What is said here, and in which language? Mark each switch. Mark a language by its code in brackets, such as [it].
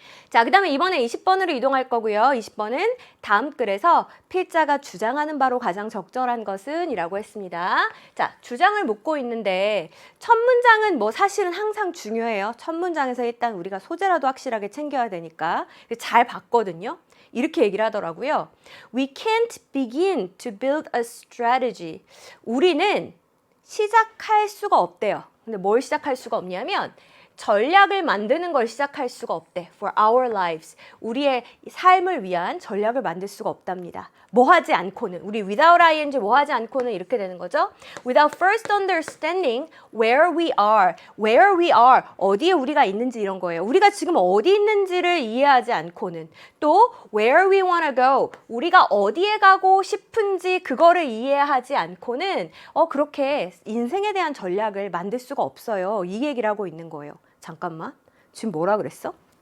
[ko] 자, 그 다음에 이번에 20번으로 이동할 거고요. 20번은 다음 글에서 필자가 주장하는 바로 가장 적절한 것은 이라고 했습니다. 자, 주장을 묻고 있는데 첫 문장은 뭐 사실은 항상 중요해요. 첫 문장에서 일단 우리가 소재라도 확실하게 챙겨야 되니까 잘 봤거든요. 이렇게 얘기를 하더라고요. [en] We can't begin to build a strategy. [ko] 우리는 시작할 수가 없대요. 근데 뭘 시작할 수가 없냐면 전략을 만드는 걸 시작할 수가 없대. [en] For our lives. [ko] 우리의 삶을 위한 전략을 만들 수가 없답니다. 뭐 하지 않고는. 우리 without ing 뭐 하지 않고는 이렇게 되는 거죠. [en] Without first understanding where we are. Where we are. [ko] 어디에 우리가 있는지 이런 거예요. 우리가 지금 어디 있는지를 이해하지 않고는. 또 [en] where we wanna go. [ko] 우리가 어디에 가고 싶은지 그거를 이해하지 않고는 그렇게 인생에 대한 전략을 만들 수가 없어요. 이 얘기를 하고 있는 거예요. 잠깐만. 지금 뭐라 그랬어?